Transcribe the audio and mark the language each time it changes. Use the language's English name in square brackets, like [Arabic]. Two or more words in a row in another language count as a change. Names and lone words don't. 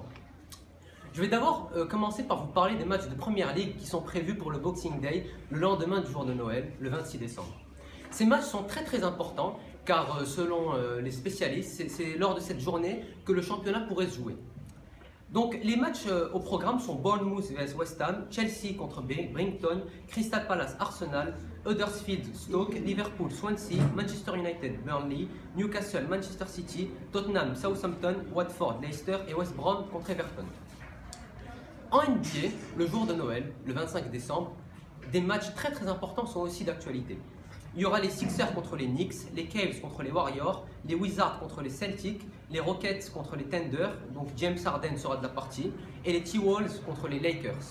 [French] Je vais d'abord commencer par vous parler des matchs de Première Ligue qui sont prévus pour le Boxing Day, le lendemain du jour de Noël, le 26 décembre. Ces matchs sont très importants car selon les spécialistes, c'est lors de cette journée que le championnat pourrait se jouer. Donc les matchs au programme sont Bournemouth vs West Ham, Chelsea contre Brighton, Crystal Palace Arsenal, Huddersfield Stoke, Liverpool Swansea, Manchester United Burnley, Newcastle Manchester City, Tottenham Southampton, Watford Leicester et West Brom contre Everton. En NBA, le jour de Noël, le 25 décembre, des matchs très importants sont aussi d'actualité. Il y aura les Sixers contre les Knicks, les Cavs contre les Warriors, les Wizards contre les Celtics, les Rockets contre les Thunder, donc James Harden sera de la partie, et les T-Wolves contre les Lakers.